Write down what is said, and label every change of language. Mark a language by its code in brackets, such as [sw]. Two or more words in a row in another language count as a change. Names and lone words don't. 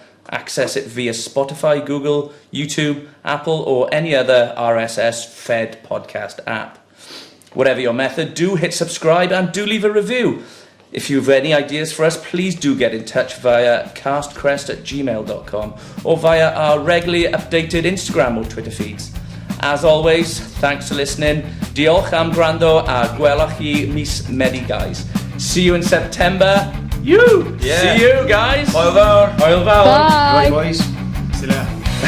[en] Access it via Spotify, Google, YouTube, Apple, or any other RSS-fed podcast app. Whatever your method, do hit subscribe and do leave a review. If you have any ideas for us, please do get in touch via castcrest@gmail.com or via our regularly updated Instagram or Twitter feeds. As always, thanks for listening. [cy] Diolch am gwrando a gwelwch chi mis Medi, guys. [en] See you in September. See you guys. [cy] Hwyl fawr. Hwyl fawr. [en] Bye. Right, boys. See you later.